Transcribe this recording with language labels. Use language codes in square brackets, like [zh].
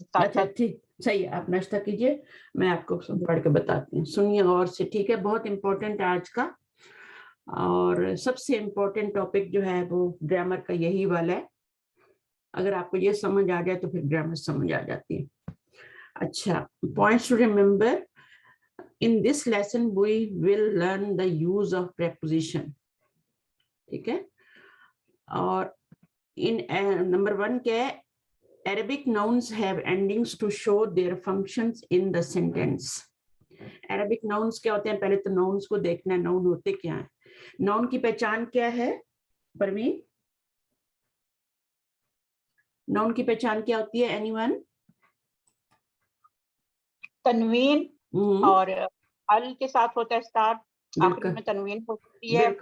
[ur] اچھا ٹھیک, صحیح ہے, آپ ناشتہ کیجئے, میں آپ کو پڑھ کے بتاتی ہوں. سنیے غور سے, ٹھیک ہے؟ بہت امپورٹنٹ ہے آج کا, اور سب سے امپورٹنٹ ٹاپک جو ہے وہ گرامر کا یہی والا ہے. اگر آپ کو یہ سمجھ آ جائے تو پھر گرامر سمجھ آ جاتی ہے. اچھا, [en] points to remember. In this lesson we will learn the use of preposition. [ur] ٹھیک ہے, اور نمبر 1 کیا ہے, [en] Arabic nouns have endings to show their functions in the sentence. [ur] Arabic nouns کیا ہوتے ہیں؟ پہلے تو nouns کو دیکھنا ہے, noun ہوتے کیا ہیں. noun کی پہچان کیا ہے پروین؟ noun کی پہچان کیا ہوتی ہے [en] anyone؟ [ur] تنوین اور ال کے ساتھ ہوتا ہے اسٹارٹ, آخری میں تنوین ہوتی ہے.